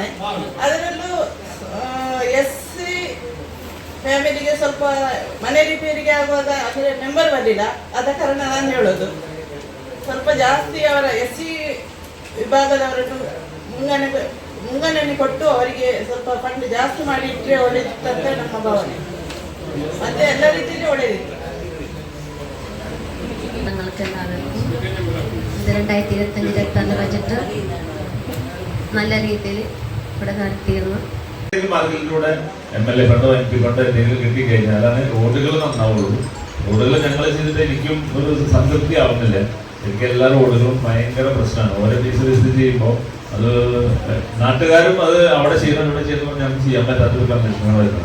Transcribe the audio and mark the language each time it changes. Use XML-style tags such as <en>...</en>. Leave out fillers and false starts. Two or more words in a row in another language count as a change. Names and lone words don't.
<kn>ಅದರಲ್ಲೂ SC ಫ್ಯಾಮಿಲಿಗೆ ಸ್ವಲ್ಪ ಮನೆ ರಿಪೇರಿಗೆ ಆಗುವಾಗ ಅಂದರೆ ಮೆಂಬರ್ ಬರಲಿಲ್ಲ, ಆದ ಕಾರಣ ನಾನು ಹೇಳೋದು ಸ್ವಲ್ಪ ಜಾಸ್ತಿ ಅವರ SC ವಿಭಾಗದವರನ್ನು ಮುಂಗಣನೆ ಕೊಟ್ಟು ಅವರಿಗೆ ಸ್ವಲ್ಪ ಫಂಡ್ ಜಾಸ್ತಿ ಮಾಡಿ ಇಟ್ಟರೆ ಒಳ್ಳೆಯದಂತ ನಮ್ಮ ಭಾವನೆ. ಮತ್ತೆ ಎಲ್ಲ ರೀತಿಯಲ್ಲಿ ಒಳ್ಳೆಯದಿತ್ತು.</kn> <ml>അവതരിപ്പിച്ചത്. 2025-26 ബജറ്റ് നല്ല രീതിയിൽ ഇവിടെ നടത്തിയിരുന്നു. മാർഗത്തിലൂടെ MLA ഫണ്ടോ MP ഫണ്ടോ എന്തെങ്കിലും കിട്ടിക്കഴിഞ്ഞാൽ അതാണ് റോഡുകൾ നന്നാവുള്ളൂ. റോഡുകൾ ഞങ്ങൾ ചെയ്തിട്ട് എനിക്കും ഒരു സംതൃപ്തി ആവുന്നില്ല. എനിക്ക് എല്ലാ റോഡുകളും ഭയങ്കര പ്രശ്നമാണ്. ഓരോ</ml> <en>piece visit</en> <ml>ചെയ്യുമ്പോൾ അത് നാട്ടുകാരും അത് അവിടെ ചെയ്യണം ഇവിടെ ചെയ്യുമ്പോൾ ഞങ്ങൾക്ക് ചെയ്യാൻ പറ്റാത്തൊരു കണ്ടീഷനാണ് വരുന്നത്.</ml>